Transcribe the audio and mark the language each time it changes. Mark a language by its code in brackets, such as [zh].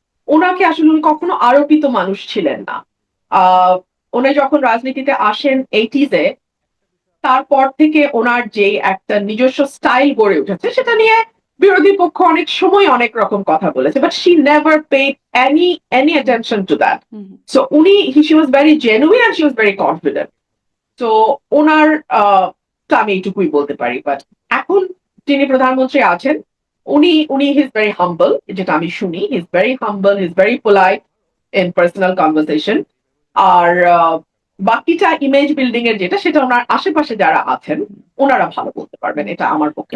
[bn] উনাকে আসলে উনি কখনো আরোপিত মানুষ ছিলেন না। আ উনি যখন রাজনীতিতে আসেন 80s এ, তারপর থেকে উনার যে একটা নিজস্ব স্টাইল গড়ে উঠেছে সেটা নিয়ে বিরোধী পক্ষ অনেক সময় অনেক রকম কথা বলেছে। [en] But she never paid any attention to that. Hmm, hmm. So she was very genuine and she was very confident. [bn] তো ওনার তো আমি এইটুকুই বলতে পারি। বাট এখন যিনি প্রধানমন্ত্রী আছেন, উনি [en] he is very humble, [bn] যেটা আমি শুনি। [en] He is very humble, he is very polite in personal conversation. আর [bn] বাকিটা ইমেজ বিল্ডিং এর যেটা, সেটা ওনার আশেপাশে যারা আছেন ওনারা ভালো বলতে পারবেন, এটা আমার পক্ষে